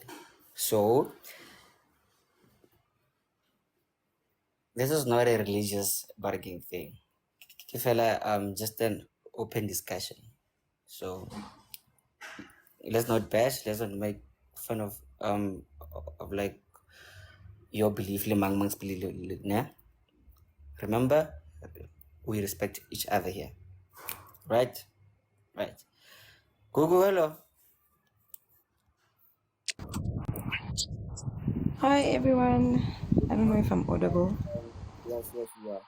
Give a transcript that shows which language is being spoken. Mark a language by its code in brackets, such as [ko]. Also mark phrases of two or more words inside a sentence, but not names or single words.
[en] So this is not a religious bargaining thing. Kifela just an open discussion. So let's not bash, let's not make fun of like your belief [st] le mang mang's [en] belief ne? Remember, we respect each other here. Right? Right. Google, hello. Hi everyone. I don't know if I'm audible. Yes, yes, you are.